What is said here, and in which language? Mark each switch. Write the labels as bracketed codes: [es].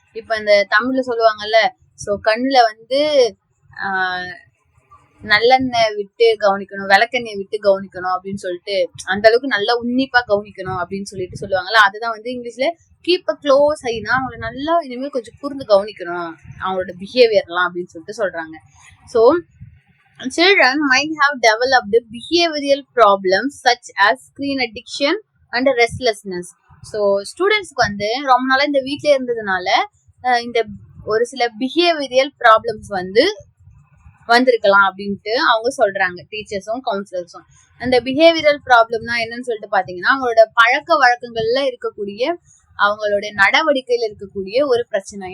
[ta] இப்ப இந்த தமிழ்ல சொல்லுவாங்கல்ல, ஸோ கண்ணுல வந்து நல்லெண்ணெய் விட்டு கவனிக்கணும், விளக்கெண்ணெய் விட்டு கவனிக்கணும் அப்படின்னு சொல்லிட்டு அந்த அளவுக்கு நல்லா உன்னிப்பா கவனிக்கணும் அப்படின்னு சொல்லிட்டு சொல்லுவாங்கல்ல. அதுதான் வந்து இங்கிலீஷ்ல [en] keep a close ஐனா [ta] அவங்களை நல்லா இனிமேல் கொஞ்சம் கூர்ந்து கவனிக்கணும் அவங்களோட பிஹேவியர்லாம் அப்படின்னு சொல்லிட்டு சொல்றாங்க. [en] So children might have developed behavioral problems such as screen addiction and restlessness. [ta] So ஸ்டூடெண்ட்ஸ்க்கு வந்து ரொம்ப நாளா இந்த வீட்ல இருந்ததுனால இந்த ஒரு சில பிஹேவியரியல் ப்ராப்ளம்ஸ் வந்து வந்திருக்கலாம் அப்படின்ட்டு அவங்க சொல்றாங்க, டீச்சர்ஸும் கவுன்சிலர்ஸும். அந்த பிஹேவியரல் ப்ராப்ளம்னா என்னன்னு சொல்லிட்டு பாத்தீங்கன்னா அவங்களோட பழக்க வழக்கங்கள்ல இருக்கக்கூடிய அவங்களுடைய நடவடிக்கையில இருக்கக்கூடிய ஒரு பிரச்சனை.